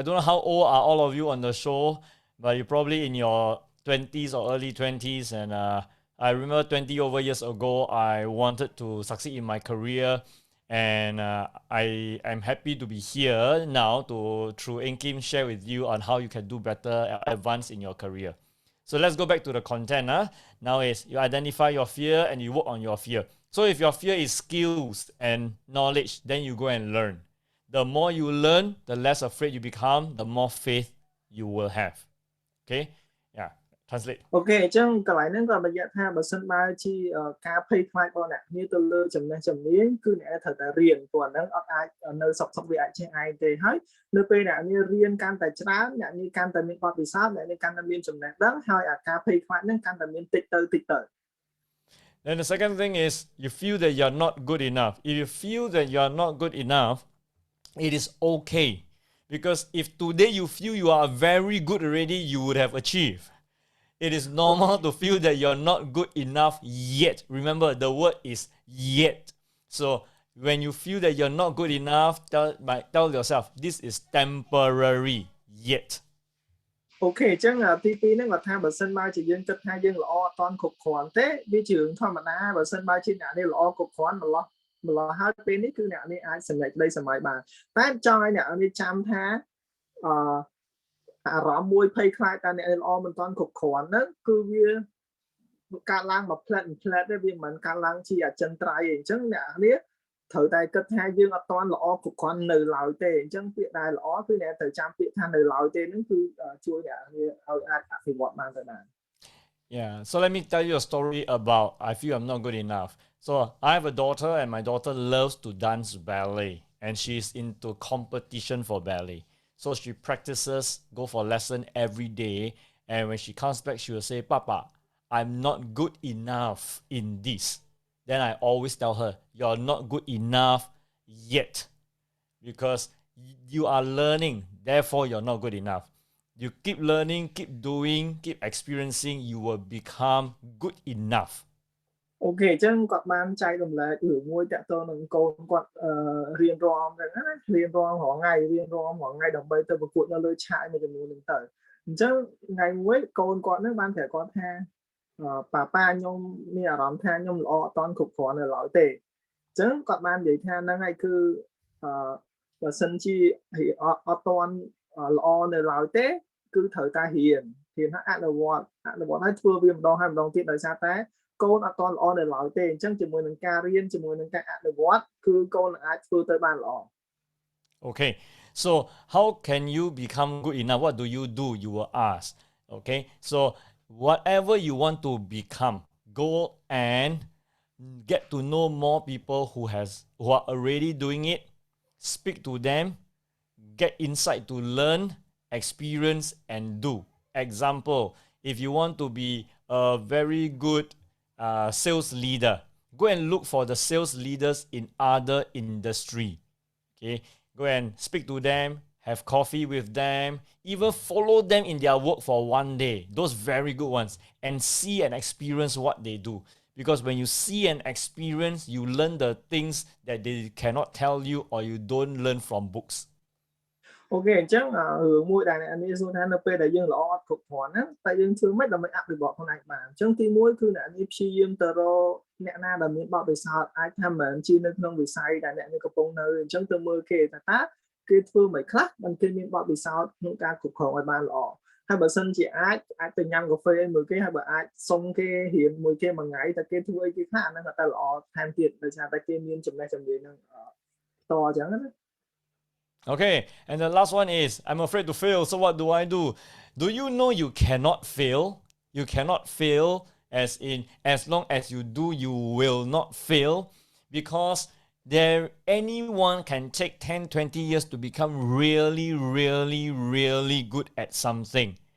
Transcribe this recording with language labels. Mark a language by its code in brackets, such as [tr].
[en] how old are all of you on the show, but you're probably in your 20s or early 20s, and I remember 20 over years ago I wanted to succeed in my career, and I am happy to be here now to through Enkim share with you on how you can do better and advance in your career. So let's go back to the content. Now is you identify your fear and you work on your fear. So if your fear is skills and knowledge, then you go and learn. The more you learn, the less afraid you become, the more faith you will have. Okay? Yeah. Translate. [km] Okay, អញ្ចឹងកន្លែងហ្នឹងក៏បញ្ជាក់ថាបើសិនបើជាការភ័យខ្លាចរបស់អ្នកគ្នាទៅលើចំណេះជំនាញគឺអ្នកត្រូវតែរៀនព្រោះអាហ្នឹងអត់អាចនៅសុខវាអាចចេះឯងទេហើយនៅពេលអ្នកនេះរៀនកាន់តែច្រើនអ្នកនេះកាន់តែមានបទពិសោធន៍អ្នកនេះកាន់តែមានចំណេះដឹងហើយអាការភ័យខ្លាចហ្នឹងកាន់តែមានតិចទៅ [en] Then the second thing is you feel that you're not good enough. If you feel that you're not good enough, it is okay. Because if today you feel you are very good already, you would have achieved. It is normal to feel that you're not good enough yet. Remember, the word is yet. So when you feel that you're not good enough, tell yourself, this is temporary yet. [km] Okay, អញ្ចឹងទី2ហ្នឹងគាត់ថាបើសិនបើជាយើងគិតថាយើងល្អអត់ទាន់គ្រប់គ្រាន់ទេវាជារឿងធម្មតាបើសិនបើជាអ្នកនេះល្អគ្រប់គ្រាន់ម្ល៉េះហើយពេលនេះគឺអ្នកនេះអាចសម្រេចក្តីសម័យបានតែចង់ឲ្យអ្នកនេះចាំថាអារម្មណ៍មួយភ័យខ្លាចតែអ្នកល្អមិនទាន់គ្រប់គ្រាន់ហ្នឹងគឺវាកើតឡើងមកផ្លែតទេវាមិនកើតឡើងជាអចិន្ត្រៃយ៍ទេអញ្ចឹងអ្នកនេះ ត្រូវតែគិតថាយើងអត់ទាន់ល្អគ្រប់គ្រាន់នៅឡើយទេអញ្ចឹងពាក្យដែលល្អគឺអ្នកត្រូវចាំពាក្យថានៅឡើយទេហ្នឹងគឺជួយអ្នកឲ្យអាចអភិវឌ្ឍបានទៅដែរ [en] Yeah, so let me tell you a story about I feel I'm not good enough. So I have a daughter, and my daughter loves to dance ballet, and she's into competition for ballet. So she practices, go for lesson every day, and when she comes back, she will say, "Papa, I'm not good enough in this." Then I always tell her, "You're not good enough yet, because you are learning, therefore you're not good enough. You keep learning, keep doing, keep experiencing, you will become good enough." [km] អូខេអញ្ចឹងគាត់បានចែករំលែករឿងមួយតាក់ទងនឹងកូនគាត់រៀនរាំអញ្ចឹងណារៀនរាំរាល់ថ្ងៃរៀនរាំរាល់ថ្ងៃដើម្បីទៅប្រកួតនៅលើឆាកមួយចំនួនហ្នឹងទៅអញ្ចឹងថ្ងៃមួយកូនគាត់ហ្នឹងបានប្រាប់គាត់ថាប៉ាប៉ាខ្ញុំមានអារម្មណ៍ថាខ្ញុំល្អអត់ទាន់គ្រប់គ្រាន់នៅឡើយទេអញ្ចឹងគាត់បាននិយាយថាហ្នឹងហើយគឺ បើសិនជាអត់ទាន់ល្អនៅឡើយទេគឺត្រូវតែរៀនថាអនុវត្តឲ្យធ្វើវាម្ដងហើយម្ដងទៀតដោយសារតែកូនអត់ទាន់ល្អនៅឡើយទេអញ្ចឹងជាមួយនឹងការរៀនជាមួយនឹងការអនុវត្តគឺកូនអាចធ្វើទៅបានល្អ [en] Okay, so how can you become good enough? What do? You will ask. Okay, so whatever you want to become, go and get to know more people who are already doing it. Speak to them, get insight to learn, experience, and do. Example, if you want to be a very good sales leader, go and look for the sales leaders in other industry. Okay, go and speak to them, have coffee with them, even follow them in their work for one day, those very good ones, and see and experience what they do. Because when you see and experience, you learn the things that they cannot tell you or you don't learn from books. [km] អូខេអញ្ចឹងរឿងមួយដែលអ្នកនេះសួរថានៅពេលដែលយើងល្អអត់គ្រប់គ្រាន់ណាតែយើងធ្វើម៉េចដើម្បីអភិវឌ្ឍខ្លួនឯងបានអញ្ចឹងទី1គឺអ្នកនេះព្យាយាមទៅរកអ្នកណាដែលមានបទពិសោធន៍អាចថាមិនជានៅក្នុងវិស័យដែលអ្នកនេះកំពុងនៅអញ្ចឹងទៅមើលគេថាតើគេធ្វើមិនខ្លះមិនគេមានបទពិសោធន៍ក្នុងការគ្រប់គ្រងឲ្យបានល្អហើយបើសិនជាអាចទៅញ៉ាំកាហ្វេមួយគេហើយបើអាចសុំគេរៀនមួយគេមួយថ្ងៃតែគេធ្វើអីគេខ្លះអាហ្នឹងក៏តែល្អថែមទៀតដោយសារតែគេមានចំណេះជំនាញនឹងតអញ្ចឹងណា [en] Okay, and the last one is, I'm afraid to fail, so what do I do? Do you know you cannot fail? You cannot fail, as in, as long as you do, you will not fail, because anyone can take 10, 20 years to become really, really, really good at something.